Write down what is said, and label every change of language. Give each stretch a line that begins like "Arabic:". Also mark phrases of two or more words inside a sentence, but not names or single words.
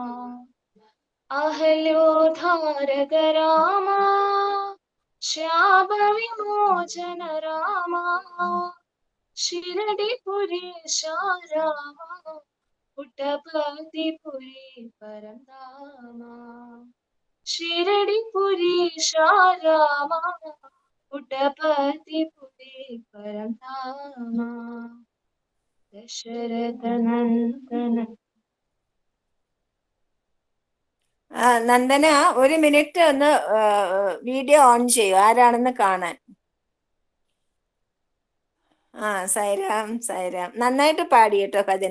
Kannada: ಅಹಲ್ಯೋದ್ಧಾರಕ ರಾಮ ಶ್ಯಾಮ ವಿಮೋಚನ ರಾಮ ಶಿರಡಿ ಪುರೀಶ ರಾಮ ಪುಟ್ಟಪರ್ತಿಪುರಿ ಪರಂಧಾಮ ಶಿರಡಿ ಪುರೀಶ ರಾಮ ಪುಟ್ಟಪರ್ತಿಪುರಿ ಪರಂಧಾಮ ദശരഥ നന്ദന.
Malayalam: നന്ദന, ഒരു മിനിറ്റ് ഒന്ന് വീഡിയോ ഓൺ ചെയ്യൂ, ആരാണെന്ന് കാണാൻ. സൈറാം, സൈറാം നന്നായിട്ട് പാടി കേട്ടോ ഭജന.